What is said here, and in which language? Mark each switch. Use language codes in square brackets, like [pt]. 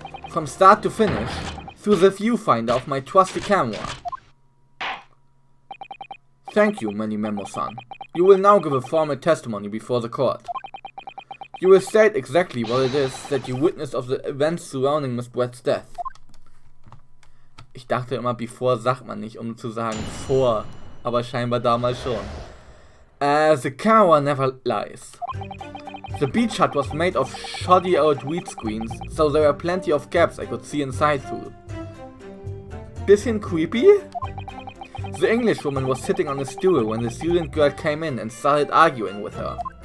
[en] From start to finish, through the viewfinder of my trusty camera. Thank you, Menimemo-san. You will now give a formal testimony before the court. You will state exactly what it is that you witnessed of the events surrounding Miss Brett's death. [de] Ich dachte immer, before sagt man nicht, um zu sagen vor, aber scheinbar damals schon. [en] The camera never lies. The beach hut was made of shoddy old weed screens, so there were plenty of gaps I could see inside through. [de] Bisschen creepy? [en] The Englishwoman was sitting on a stool when the student girl came in and started arguing with her.